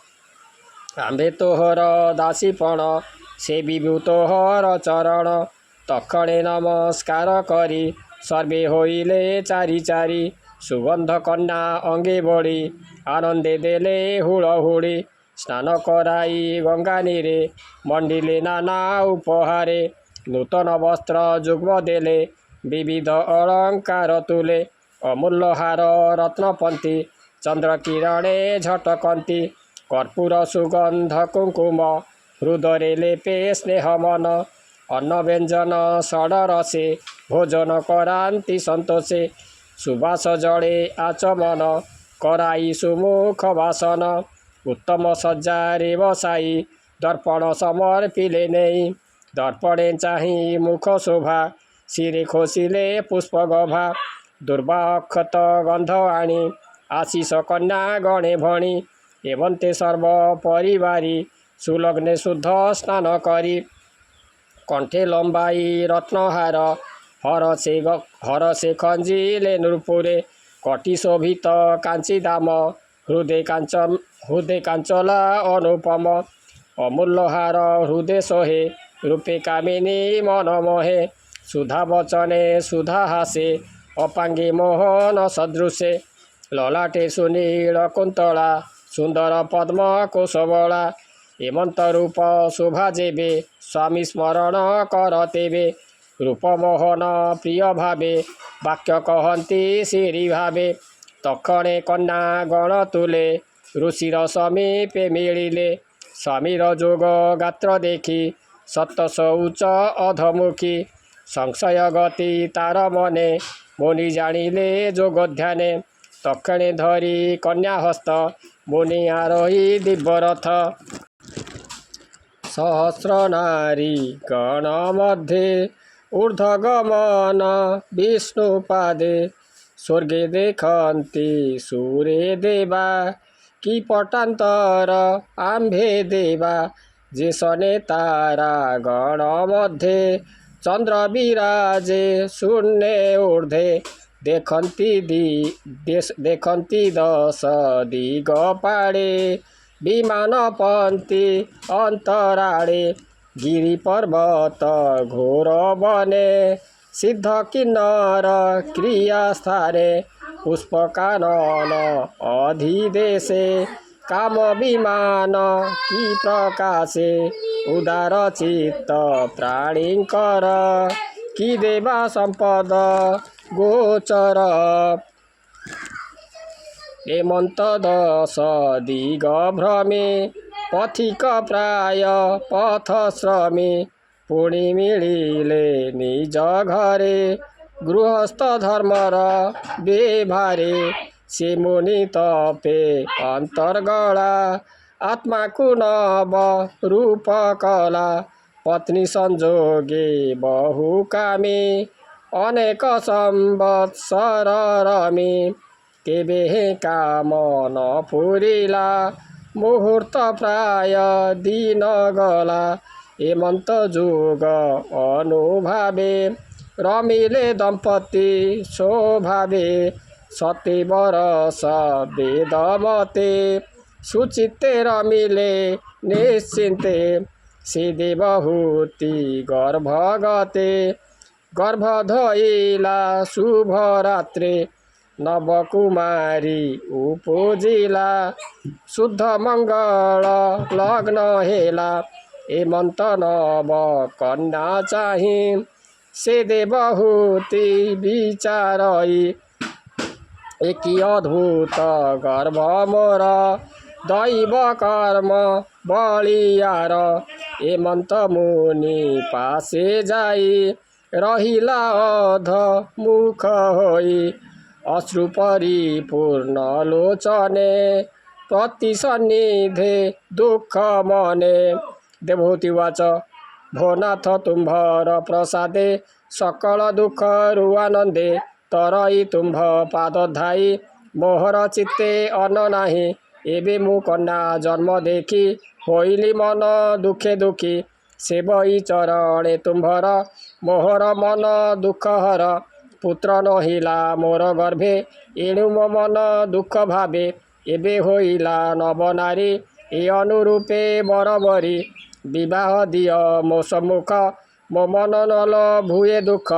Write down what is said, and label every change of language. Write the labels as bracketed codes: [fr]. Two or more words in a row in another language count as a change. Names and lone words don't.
[or] ଆମ୍ବେ ତୋହର ଦାସୀପଣ ସେ ବିଭୁ ତୋହର ଚରଣ ତକ୍ଷଣେ ନମସ୍କାର କରି ସର୍ବେ ହୋଇଲେ ଚାରି ଚାରି ସୁଗନ୍ଧ କନ୍ୟା ଅଙ୍ଗେ ବଡ଼ି ଆନନ୍ଦେ ଦେଲେ ହୁଳହୁଳି ସ୍ନାନ କରାଇ ଗଙ୍ଗା ନୀରେ ମଣ୍ଡିଲେ ନାନା ଉପହାରେ ନୂତନ ବସ୍ତ୍ର ଯୁଗ୍ମ ଦେଲେ ବିବିଧ ଅଳଙ୍କାର ତୁଲେ ଅମୂଲ୍ୟ ହାର ରତ୍ନପନ୍ଥି ଚନ୍ଦ୍ର କିରଣେ ଝଟକନ୍ତି କର୍ପୂର ସୁଗନ୍ଧ କୁଙ୍କୁମ ହୃଦୟ ଲେପେ ସ୍ନେହ ମନ ଅନ୍ନ ବ୍ୟଞ୍ଜନ ଷଡରସେ ଭୋଜନ କରାନ୍ତି ସନ୍ତୋଷେ ସୁବାସ ଜଳେ ଆଚମନ କରାଇ ସୁମୁଖ ବାସନ ଉତ୍ତମ ସଜ୍ଜାରେ ବସାଇ ଦର୍ପଣ ସମର୍ପିଲେ ନହିଁ ଦର୍ପଣେ ଚାହିଁ ମୁଖ ଶୋଭା ଶିରେ ଖୋସିଲେ ପୁଷ୍ପ ଗଭା ଦୁର୍ବାକ୍ଷତ ଗନ୍ଧ ଆଣି ଆଶିଷ କନ୍ୟା ଗଣେ ଭଣି ଏବନ୍ତେ ସର୍ବ ପରିବାରୀ ସୁଲଗ୍ନେ ଶୁଦ୍ଧ ସ୍ନାନ କରି କଣ୍ଠେ ଲମ୍ବାଇ ରତ୍ନହାର ହର ସେ ଖଞ୍ଜିଲେ ନୂପୁରେ କଟି ଶୋଭିତ କାଞ୍ଚି ଦାମ ହୃଦୟ କାଞ୍ଚଲା ଅନୁପମ ଅମୂଲ୍ୟ ହାର ହୃଦୟ ସୋହେ ରୂପେ କାମିନୀ ମନ ମୋହେ ସୁଧା ବଚନେ ସୁଧା ହାସେ ଅପାଙ୍ଗେ ମୋହନ ସଦୃଶେ ଲଲାଟେ ସୁନୀଳ କୁନ୍ତଳା ସୁନ୍ଦର ପଦ୍ମ କୋଶବଳା ହେମନ୍ତ ରୂପ ଶୋଭା ଯେବେ ସ୍ୱାମୀ ସ୍ମରଣ କର ତେବେ ରୂପମୋହନ ପ୍ରିୟ ଭାବେ ବାକ୍ୟ କହନ୍ତି ଶ୍ରୀ ଭାବେ ତକ୍ଷଣେ କନ୍ୟା ଗଣ ତୁଲେ ଋଷିର ସମୀପେ ମିଳିଲେ ସମୀର ଯୋଗ ଗାତ୍ର ଦେଖି ସତ ଶୌଚ ଅଧମୁଖୀ ସଂଶୟ ଗତି ତାର ମନେ ମୁନି ଜାଣିଲେ ଯୋଗ ଧ୍ୟାନେ ତକ୍ଷଣେ ଧରି କନ୍ୟା ହସ୍ତ ମୁନି ଆରୋହି ଦିବ୍ୟରଥ ସହସ୍ର ନାରୀ ଗଣ ମଧ୍ୟେ ଊର୍ଦ୍ଧ୍ୱଗମନ ବିଷ୍ଣୁପାଦେ ସ୍ୱର୍ଗେ ଦେଖନ୍ତି ସୁରେ ଦେବା କି ପଟାନ୍ତର ଆମ୍ଭେ ଦେବା ଯେସନେ ତାରା ଗଣ ମଧ୍ୟେ ଚନ୍ଦ୍ର ବିରାଜେ ଶୂନ୍ୟ ଊର୍ଦ୍ଧ୍ୱେ ଦେଖନ୍ତି ଦଶ ଦିଗପାଡ଼େ ବିମାନ ପନ୍ଥି ଅନ୍ତରାଳେ ଗିରି ପର୍ବତ ଘୋର ବନେ ସିଦ୍ଧ କିନ୍ନର କ୍ରିୟା ସ୍ଥାନେ ପୁଷ୍ପକାନନ ଅଧିଦେଶେ କାମ ବିମାନ କି ପ୍ରକାଶେ ଉଦାର ଚିତ୍ତ ପ୍ରାଣୀକର କି ଦେବା ସମ୍ପଦ ଗୋଚର ହେମନ୍ତ ଦଶ ଦିଗ ଭ୍ରମେ ପଥିକ ପ୍ରାୟ ପଥ ଶ୍ରମେ ପୁଣି ମିଳିଲେ ନିଜ ଘରେ ଗୃହସ୍ଥ ଧର୍ମର ବେଭାରେ ସେ ମୁନି ତପେ ଅନ୍ତର୍ଗଲା ଆତ୍ମା କୋ ନବ ରୂପ କଳା ପତ୍ନୀ ସଂଯୋଗେ ବହୁ କାମେ ଅନେକ ସମ୍ବତ୍ସର ରମେ କେବେ କାମ ନ ପୂରିଲା ମୁହୂର୍ତ୍ତ ପ୍ରାୟ ଦିନ ଗଲା ହେମନ୍ତ ଯୁଗ ଅନୁଭାବେ ରମିଲେ ଦମ୍ପତି ସ୍ୱଭାବେ ସତୀ ବରଷ ବେଦ ମତେ ସୁଚିତେ ରମିଲେ ନିଶ୍ଚିନ୍ତେ ସେ ଦେବହୂତି ଗର୍ଭଗତେ ଗର୍ଭ ଧଇଲା ଶୁଭ ରାତ୍ରେ ନବକୁମାରୀ ଉପଜିଲା ଶୁଦ୍ଧ ମଙ୍ଗଳ ଲଗ୍ନ ହେଲା ହେମନ୍ତ ନବ କନ୍ୟା ଚାହିଁ ସେ ଦେବହୂତି ବିଚାରଇ ଏକ ଅଦ୍ଭୁତ ଗର୍ଭ ମୋର ଦୈବ କର୍ମ ବଳିଆର ହେମନ୍ତ ମୁନି ପାଶେ ଯାଇ ରହିଲା ଅଧ ମୁଖ ହୋଇ ଅଶ୍ରୁ ପରିପୂର୍ଣ୍ଣ ଲୋଚନେ ପ୍ରତି ସନ୍ନିଧେ ଦୁଖ ମନେ ଦେବହୂତି ଉବାଚ ଭୋନାଥ ତୁମ୍ଭର ପ୍ରସାଦେ ସକଳ ଦୁଖ ରୁଆନନ୍ଦେ ତରଇ ତୁମ୍ଭ ପାଦ ଧାଇ ମୋହର ଚିତ୍ତେ ଅନ୍ନ ନାହିଁ ଏବେ ମୁଁ କନ୍ୟା ଜନ୍ମ ଦେଖି ହୋଇଲି ମନ ଦୁଖେ ଦୁଖୀ ସେବଇ ଚରଣେ ତୁମ୍ଭର ମୋହର ମନ ଦୁଖ ହର ପୁତ୍ର ନହିଲା ମୋର ଗର୍ଭେ ଏଣୁ ମୋ ମନ ଦୁଖ ଭାବେ ଏବେ ହୋଇଲା ନବ ନାରୀ ଏ ଅନୁରୂପେ ବରବରି ବିବାହ ଦିଅ ମୋ ସମ୍ମୁଖ ମୋ ମନ ନଲ ଭୁଏ ଦୁଖ